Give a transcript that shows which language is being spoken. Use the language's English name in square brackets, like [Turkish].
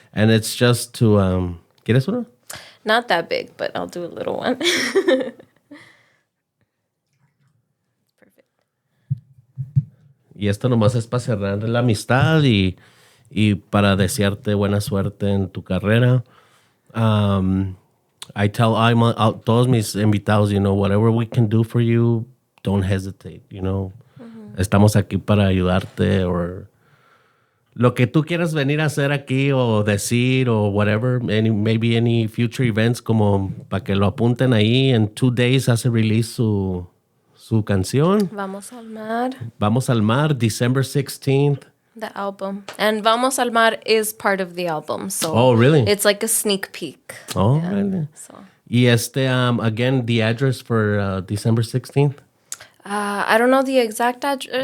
[English] And it's just to, [Spanish] ¿quieres uno? [English] Not that big, but I'll do a little one. [Spanish] Y esto nomás es para cerrar la amistad y para desearte buena suerte en tu carrera. [English] I tell [Spanish] todos mis invitados, [English] you know, whatever we can do for you, don't hesitate, you know. Mm-hmm. [Spanish] Estamos aquí para ayudarte o lo que tú quieras venir a hacer aquí o decir o [English] whatever, [Spanish] maybe any future events, como para que lo apunten ahí. En 2 [English] days [Spanish] hace [English] release [Spanish] su canción. Vamos al mar. [English] Vamos al mar, December 16th. The album. And Vamos al mar is part of the album. So oh, really? It's like a sneak peek. Oh, yeah. Really? So. [Spanish] Y [English] again, the address for December 16th? I don't know the exact address.